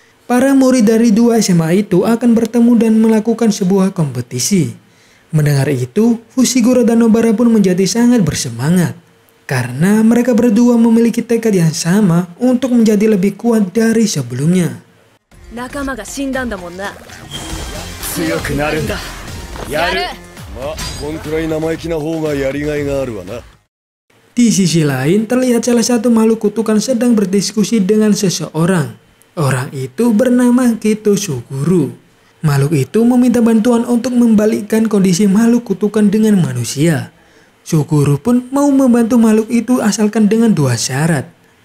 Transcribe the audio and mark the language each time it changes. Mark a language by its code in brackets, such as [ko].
[id] Para murid dari 2 SMA itu akan bertemu dan melakukan sebuah kompetisi. Mendengar itu, Fushiguro dan Nobara pun menjadi sangat bersemangat. Karena mereka berdua memiliki tekad yang sama untuk menjadi lebih kuat dari sebelumnya. [ja] 仲間が死んだんだもんな。強くなるんだ。やる。まあ、こんくらい生意気な方がやりがいがあるわな。 [id] Di sisi lain, terlihat salah satu makhluk kutukan sedang berdiskusi dengan seseorang. Orang itu bernama Keto Suguru. Makhluk itu meminta bantuan untuk membalikkan kondisi makhluk kutukan dengan manusia. Suguru pun mau membantu makhluk itu asalkan dengan 2 syarat.